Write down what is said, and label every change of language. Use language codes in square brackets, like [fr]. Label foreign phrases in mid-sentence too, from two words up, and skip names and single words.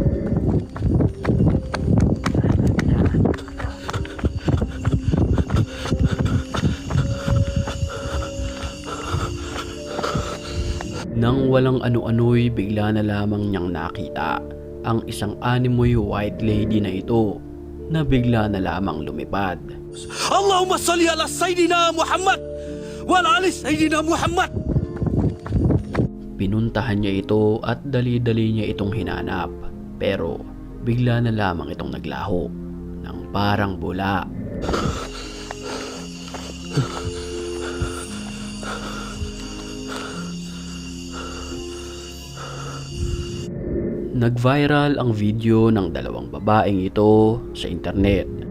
[tl] Nang walang ano-ano'y bigla na lamang niyang nakita ang isang animoy [en] white lady [tl] na ito na bigla na lamang lumipad. [ar] اللهم صل على سيدنا محمد وعلى آل سيدنا محمد. [tl] Pinuntahan niya ito at dali-dali niya itong hinanap, pero bigla na lamang itong naglaho ng parang bula. Nag-viral ang video ng dalawang babaeng ito sa internet.